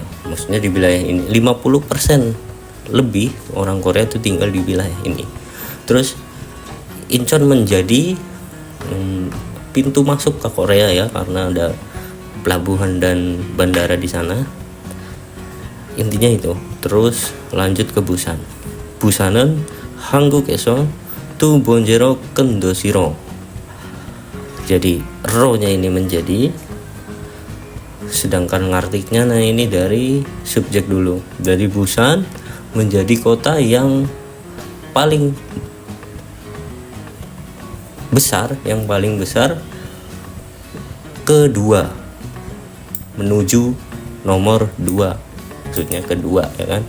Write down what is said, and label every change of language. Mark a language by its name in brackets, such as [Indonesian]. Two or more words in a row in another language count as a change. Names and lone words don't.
[Indonesian] Maksudnya di wilayah ini 50% lebih orang Korea itu tinggal di wilayah ini. Terus Incheon menjadi pintu masuk ke Korea ya, karena ada pelabuhan dan bandara di sana. Intinya itu. Terus lanjut ke Busan. [Korean] Busan은 한국에서 두 번째로 큰 도시로. [Indonesian] Jadi ro-nya ini menjadi, sedangkan ngartiknya nah ini dari subjek dulu. Dari Busan menjadi kota yang paling besar, kedua, menuju nomor 2, maksudnya kedua ya kan.